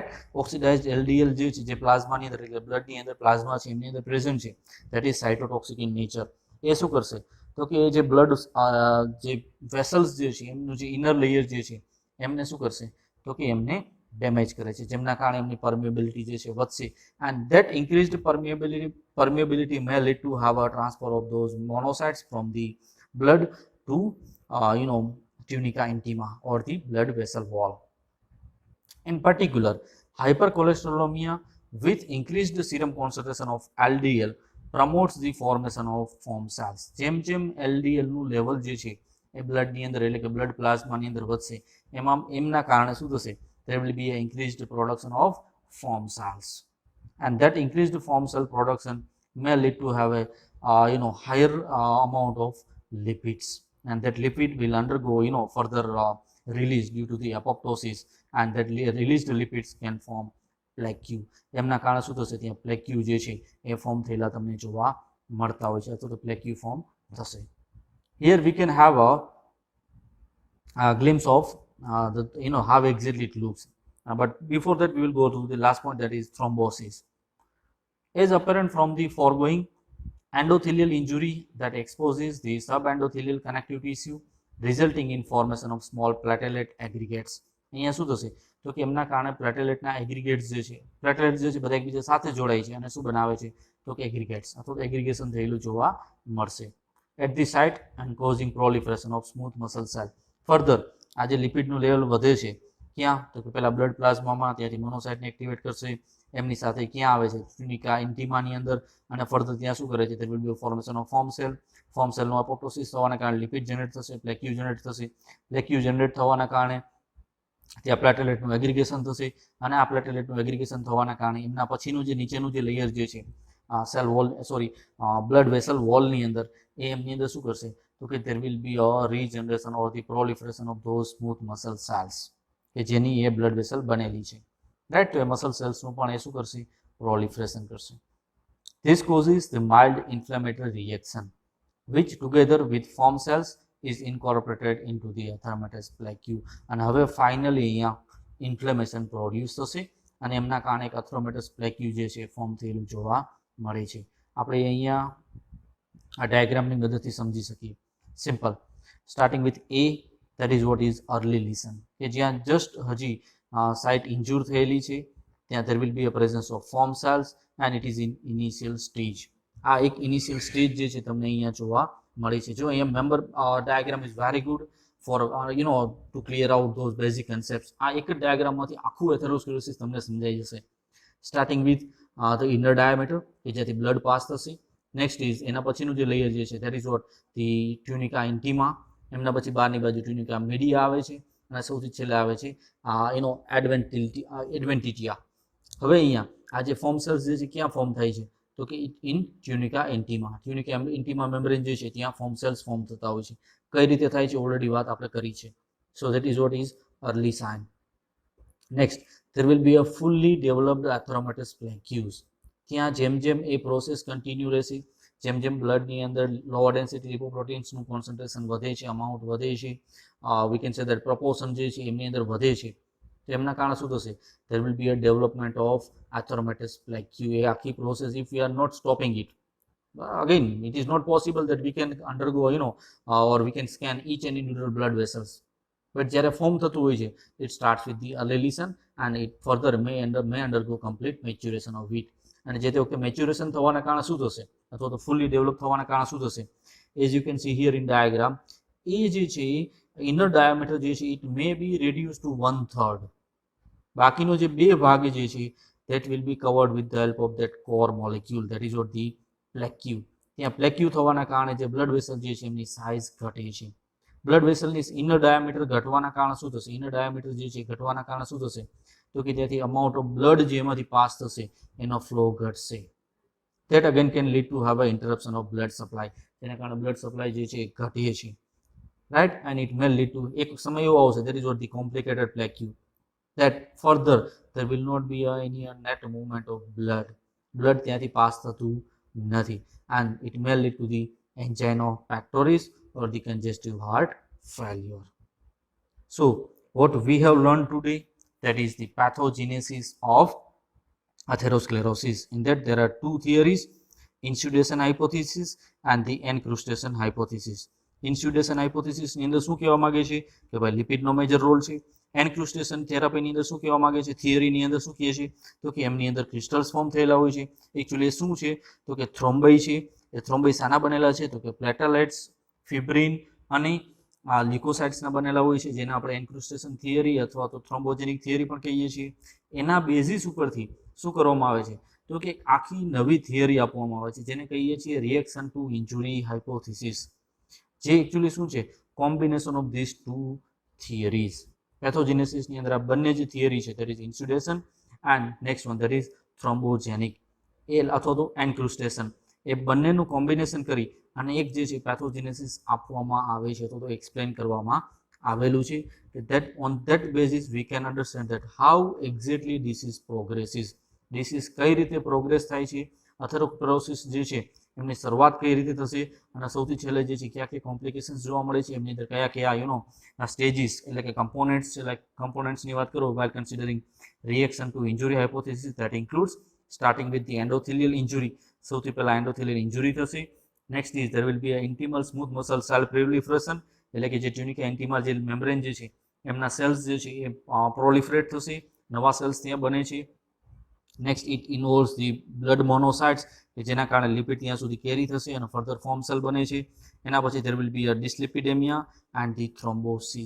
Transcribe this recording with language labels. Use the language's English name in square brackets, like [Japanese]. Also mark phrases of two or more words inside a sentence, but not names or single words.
[Gujarati] ઓક્સિડાઇઝ્ડ LDL જે છે જે પ્લાઝમાની અંદર એટલે બ્લડની અંદર પ્લાઝમા છે એમની અંદર પ્રેઝન્ટ છે, [English] that is cytotoxic in nature. [Gujarati] એ શું કરશે, તો કે જે બ્લડ જે વેસલ્સ જે છે એમનું જે [English] inner layer [Gujarati] જે છે એમને શું કરશે, તો કે એમને ડેમેજ કરે છે, જેમના કારણે એમની પરમિએબિલિટી જે છે વધશે, [English] and that increased permeability may lead to have a transfer of those monocytes from the blood to tunica intima or the blood vessel wall. In particular, hypercholesterolemia with increased serum concentration of LDL promotes the formation of foam cells. [Gujarati] જેમ LDL નું લેવલ જે છે એ બ્લડની અંદર એટલે કે બ્લડ પ્લાઝમાની અંદર વધશે, એમના કારણે શું થશે, [English] there will be an increased production of foam cells, and that increased foam cell production may lead to have a higher amount of lipids, and that lipid will undergo further release due to the apoptosis, and that released lipids can form plaque. [Gujarati] એમના કારણે શું થશે, ત્યાં પ્લેક્યુ જે છે એ ફોર્મ થયેલા તમને જોવા મળતા હોય છે અથવા તો પ્લેક્યુ ફોર્મ થશે. [English] Here we can have a glimpse of how exactly it looks, but before that we will go to the last point, that is thrombosis. As apparent from the foregoing, endothelial injury that exposes the subendothelial connective tissue resulting in formation of small platelet aggregates. [Gujarati] અહીંયા શું થશે, તો કે એમના કારણે પ્લેટેલેટના એગ્રીગેટ્સ જે છે, પ્લેટેલેટ જે છે બધા એકબીજા સાથે જોડાય છે અને શું બનાવે છે, તો કે એગ્રીગેટ્સ અથવા તો એગ્રીગેશન થયેલું જોવા મળશે [English] at the site and causing proliferation of smooth muscle cell. [Gujarati] ફર્ધર આ જે લિપિડનું લેવલ વધે છે ક્યાં, તો કે પહેલા બ્લડ પ્લાઝમામાં, ત્યાંથી મોનોસાઇટને એક્ટિવેટ કરશે, એમની સાથે ક્યાં આવે છે, ટ્યુનિકા ઇન્ટિમાની અંદર, અને ફર્ધર ત્યાં શું કરે છે, [English] there will be a formation of form cell. [Gujarati] ફોર્મ સેલનું એપોપ્ટોસિસ થવાના કારણે લિપિડ જનરેટ થશે, પ્લેક્યુ જનરેટ થશે, પ્લેક્યુ જનરેટ થવાના કારણે ત્યાં પ્લેટેલેટનું એગ્રીગેશન થશે, અને આ પ્લેટેલેટનું એગ્રીગેશન થવાના કારણે એમના પછીનું જે નીચેનું જે લેયર જે છે સેલ વોલ બ્લડ વેસલ વોલની અંદર, એ એમની અંદર શું કરશે, તો કે [English] there will be a regeneration or the proliferation of those smooth muscle cells [Gujarati] કે જેની એ [English] blood vessel [Gujarati] બનેલી છે, રાઈટ. તો એ મસલ સેલ્સનું પણ એ શું કરશે, પ્રોલિફરેશન કરશે. [English] This causes the mild inflammatory reaction which together with foam cells is incorporated into the atheromatous plaque. [Gujarati] અને હવે ફાઇનલી અહીંયા ઇન્ફ્લેમેશન પ્રોડ્યુસ થશે અને એમના કારણે એક [English] atheromatous plaque [Gujarati] જે છે ફોર્મ થયેલું જોવા મળે છે. આપણે અહીંયા આ ડાયાગ્રામની મદદથી સમજી શકીએ. [English] simple, starting with A, that is what is early lesion, [Gujarati] કે જ્યાં જસ્ટ હજી [English] site injure [Gujarati] થયેલી છે, ત્યાં [English] there will be a presence of foam cells and it is in initial stage. [Gujarati] આ એક [English] initial stage [Gujarati] જે છે તમને અહીંયા જોવા મળે છે. જો અહીંયા [English] member diagram is very good for to clear out those basic concepts. [Gujarati] આ એક જ ડાયાગ્રામમાંથી આખું એથેરોસ્ક્લેરોસિસ તમને સમજાઈ જશે. [English] starting with the inner diameter [Gujarati] કે જ્યાંથી બ્લડ પાસ થશે. [English] next is [Gujarati] એના પછીનું જે લેયર જે છે [English] that is what the tunica intima. [Gujarati] એમના પછી બહારની બાજુ ટ્યુનિકા મીડિયા આવે છે અને સૌથી છેલ્લે આવે છે એડવેન્ટિટિયા. હવે અહીંયા આ જે [English] form cells [Gujarati] જે છે ક્યાં ફોર્મ થાય છે તો કે [English] in tunica intima membrane [Gujarati] જે છે ત્યાં [English] form cells form [Gujarati] થતા હોય છે. કઈ રીતે થાય છે ઓલરેડી વાત આપણે કરી છે. [English] so that is what is early sign. નેક્સ્ટ there will be a fully developed atheromatous plaques. [Gujarati] ત્યાં જેમ જેમ એ પ્રોસેસ કન્ટિન્યુ રહેશે, જેમ જેમ બ્લડની અંદર [English] lower density [Gujarati] લિપોપ્રોટીન્સનું કોન્સન્ટ્રેશન વધે છે, અમાઉન્ટ વધે છે, [English] we can say that proportion [Gujarati] જે છે એમની અંદર વધે છે, તો એમના કારણે શું થશે [English] there will be a development of atheromatous plaque. [Gujarati] એ આખી પ્રોસેસ [English] if we are not stopping it, again it is not possible that we can undergo or we can scan each and individual blood vessels, but [Gujarati] જ્યારે ફોર્મ થતું હોય છે [English] it starts with the early lesion and it further may undergo complete maturation of it. [Gujarati] અને જે તે વખતે મેચ્યુરેશન થવાના કારણે શું થશે અથવા તો [English] fully develop [Gujarati] થવાના કારણે શું થશે [English] as you can see here in diagram, [Gujarati] એ જે છે [English] inner diameter [Gujarati] જે છે [English] it may be reduce to 1/3. [Gujarati] બાકીનો જે બે ભાગ જે છે [English] that will be covered with the help of that core molecule, that is what the plaque. [Gujarati] ત્યાં પ્લેક્યુ થવાના કારણે જે [English] blood vessel [Gujarati] જે છે એમની સાઇઝ ઘટે છે. બ્લડ વેસલની [English] inner diameter [Gujarati] ઘટવાના કારણે શું થશે, [English] inner diameter [Gujarati] જે છે ઘટવાના કારણે શું થશે તો કે ત્યાંથી [English] amount of blood [Gujarati] જે એમાંથી પાસ થશે એનો ફ્લો ઘટશે. [English] that again can lead to have a interruption of blood supply. [Gujarati] જેના કારણે [English] blood supply [Gujarati] જે છે ઘટે છે, રાઈટ, [English] and it may lead to [Gujarati] એક સમય એવો આવશે [English] that is what the complicated plaque, that further there will not be any net movement of blood [Gujarati] ત્યાંથી પાસ થતું નથી, [English] and it may lead to the angina pectoris or the congestive heart failure. So what we have learned today, that is the pathogenesis of atherosclerosis. In that there are two theories, insudación hypothesis and the encrustation hypothesis. Insudación hypothesis [Gujarati] ની અંદર શું કહેવા માંગે છે કે ભાઈ લિપિડનો મેજર રોલ છે. એન્ક્રુસ્ટેશન થેરાપીની અંદર શું કહેવા માંગે છે, થિયરીની અંદર શું કહે છે તો કે એમની અંદર ક્રિસ્ટલ્સ ફોર્મ થયેલા હોય છે. એકચ્યુઅલી શું છે તો કે થ્રોમ્બાઈ છે. એ થ્રોમ્બાઈ શાના બનેલા છે તો કે પ્લેટલેટ્સ, ફિબ્રિન અને લ્યુકોસાઇટ્સના બનેલા હોય છે, જેને આપણે [English] encrustation theory [Gujarati] અથવા તો [English] thrombogenic theory [Gujarati] પણ કહીએ છીએ. એના બેઝિસ ઉપરથી શું કરવામાં આવે છે તો કે આખી નવી થિયરી આપવામાં આવે છે જેને કહીએ છીએ [English] reaction to injury hypothesis, [Gujarati] જે એકચ્યુઅલી શું છે [English] combination of these two theories. [Gujarati] પેથોજેનેસિસની અંદર આ બંને જે થિયરી છે [English] that is insudación and next one that is thrombogenic [Gujarati] અથવા તો એન્ક્રુસ્ટેશન, એ બંનેનું કોમ્બિનેશન કરી અને એક જે છે પેથોજેનેસિસ આપવામાં આવે છે તો એક્સપ્લેન કરવામાં આવેલું છે કે [English] that on that basis we can understand that how exactly disease progresses. [Gujarati] ડિસીઝ કઈ રીતે પ્રોગ્રેસ થાય છે, અથેરોસ્ક્લેરોસિસ જે છે એમની શરૂઆત કઈ રીતે થશે અને સૌથી છેલ્લે જે છે કયા કયા કોમ્પ્લિકેશન્સ જોવા મળે છે, એમની અંદર કયા કયા સ્ટેજીસ એટલે કે કમ્પોનેન્ટ્સ છે. [English] લાઈક [Gujarati] કમ્પોનેન્ટ્સની વાત કરો [English] while considering reaction to injury hypothesis, that includes starting with the endothelial injury. [Gujarati] સૌથી પહેલા એન્ડોથેલિયલ ઇન્જુરી થશે. [English] next is there will be a intimal smooth muscle cell proliferation, [Gujarati] એટલે કે જે ટ્યુનિકા ઇન્ટિમા જે મેમ્બ્રેન જે છે એમના સેલ્સ જે છે એ પ્રોલિફરેટ થશે, નવા સેલ્સ ત્યાં બને છે. [English] next it involves the blood monocytes, [Gujarati] કે જેના કારણે લિપિડ ત્યાં સુધી કેરી થશે અને ફર્ધર [English] form cell [Gujarati] બને છે. એના પછી [English] there will be a dyslipidemia and the thrombosis.